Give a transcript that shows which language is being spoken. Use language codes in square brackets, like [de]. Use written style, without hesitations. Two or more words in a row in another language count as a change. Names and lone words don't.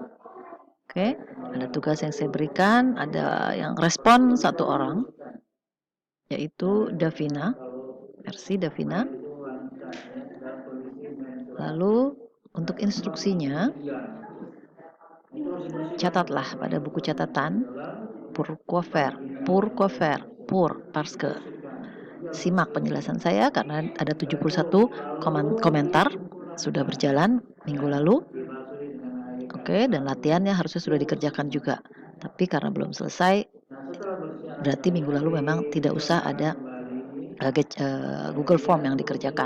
[id] Oke, ada tugas yang saya berikan, ada yang respon satu orang, yaitu Davina, versi Davina. Lalu untuk instruksinya, catatlah pada buku catatan [fr] pour faire, parce que. [id] Simak penjelasan saya karena ada 71 komentar sudah berjalan minggu lalu. Oke, dan latihannya harusnya sudah dikerjakan juga. Tapi karena belum selesai, berarti minggu lalu memang tidak usah ada Google Form yang dikerjakan.